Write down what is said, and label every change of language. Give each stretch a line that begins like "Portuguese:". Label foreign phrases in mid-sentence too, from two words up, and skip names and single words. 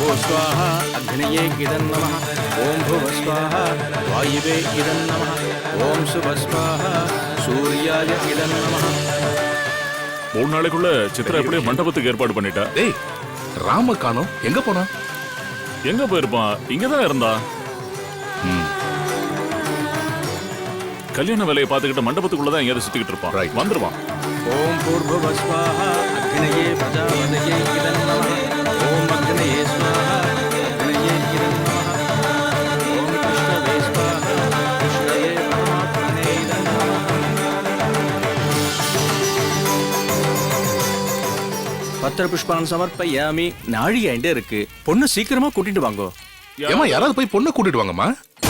Sanskrit: स्वाहा अग्नये इदं नमः ओम भुव स्वाहा वायुवे इदं नमः ओम शुभ स्वाहा सूर्याय इदं नमः
Tamil: 3 நாளைக்குள்ள சித்ரா எப்படியே மண்டபத்துக்கு ஏற்பாடு பண்ணிட்டா. டேய் ராம காணோம், எங்க போனா? எங்க போயிருப்பான்? இங்கதான் இருந்தா. கல்யாண வேலையை பார்த்துக்கிட்டு மண்டபத்துக்குள்ளதான் எங்கேயாவது சுத்திக்கிட்டு இருப்பான். Right. வந்துருவான்.
Sanskrit: ओम भूर्भुव स्वाहा अग्नये प्रजापतये इदं नमः ओम अग्नये स्वाहा अग्नये इदं नमः ओम कृष्णवे स्वाहा कृष्णवे परमात्मने इदं नमः पत्र पुष्पान् समर्पयामि.
Tamil: நாழி என்கிட்ட இருக்கு. பொண்ணு சீக்கிரமா கூட்டிட்டு வாங்கோ. ஏமா யாராவது போய் பொண்ணை கூட்டிட்டு வாங்கம்மா.